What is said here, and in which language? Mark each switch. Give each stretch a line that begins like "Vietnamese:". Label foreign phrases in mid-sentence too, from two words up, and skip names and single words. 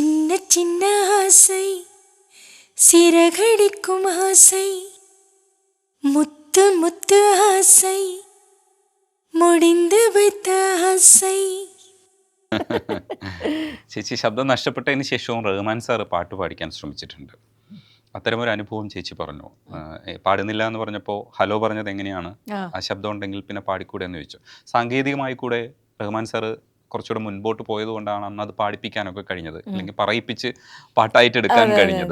Tamil: சின்ன சின்ன ஆசை சிறகடிக்கும் ஆசை முத்து முத்து ஆசை முடிந்து வைத்த ആസൈ.
Malayalam: ചേച്ചി ശബ്ദം നഷ്ടപ്പെട്ടതിന് ശേഷവും റഹ്മാൻ സാറ് പാട്ട് പാടിക്കാൻ ശ്രമിച്ചിട്ടുണ്ട്. അത്തരമൊരു അനുഭവം ചേച്ചി പറഞ്ഞു. പാടുന്നില്ല എന്ന് പറഞ്ഞപ്പോൾ ഹലോ പറഞ്ഞത് എങ്ങനെയാണ്, ആ ശബ്ദം ഉണ്ടെങ്കിൽ പിന്നെ പാടിക്കൂടെ എന്ന് ചോദിച്ചു. സാങ്കേതികമായി കൂടെ റഹ്മാൻ സാറ് കുറച്ചുകൂടെ മുൻപോട്ട് പോയത് കൊണ്ടാണ് അന്ന് അത് പാടിപ്പിക്കാനൊക്കെ കഴിഞ്ഞത്, അല്ലെങ്കിൽ പറയിപ്പിച്ച് പാട്ടായിട്ട് എടുക്കാൻ കഴിഞ്ഞത്.